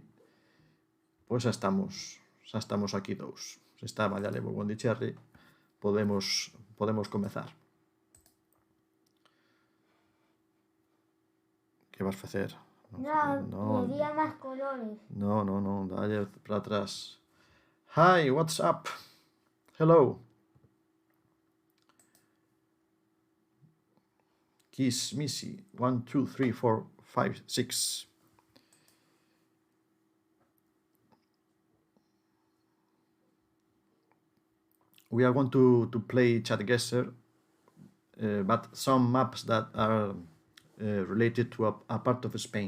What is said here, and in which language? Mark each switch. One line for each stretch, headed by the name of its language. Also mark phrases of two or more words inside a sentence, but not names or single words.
Galician: Pois xa estamos aquí dous. Se está Madialevo e Wondi Cherry, podemos comezar. Que vas facer?
Spanish: No, quería más colores.
Galician: No, dalle para atrás.
English: Hi, what's up? Hello. Kiss Missy. 1, 2, 3, 4, 5, 6. We are going to play ChatGuessr, but some maps that are related to a part of Spain.